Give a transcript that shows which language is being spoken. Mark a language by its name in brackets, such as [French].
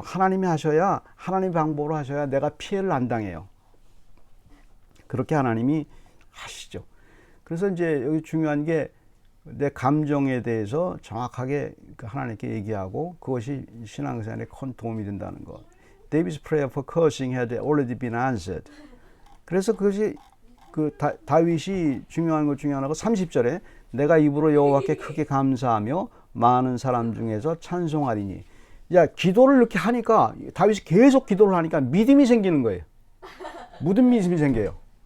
[Korean] 하나님이 하셔야, 하나님 방법으로 하셔야 내가 피해를 안 당해요. 그렇게 하나님이 하시죠. 그래서 이제 여기 중요한 게 내 감정에 대해서 정확하게 하나님께 얘기하고 그것이 신앙생활에 큰 도움이 된다는 것. [English] David's prayer for cursing had already been answered. [Korean] 그래서 그것이 다윗이 중요한 것 중에 하나가 30절에 내가 입으로 여호와께 크게 감사하며 많은 사람 중에서 찬송하리니. 야, 기도를 이렇게 하니까, 다윗이 계속 기도를 하니까 믿음이 생기는 거예요. 무슨 믿음이 생겨요?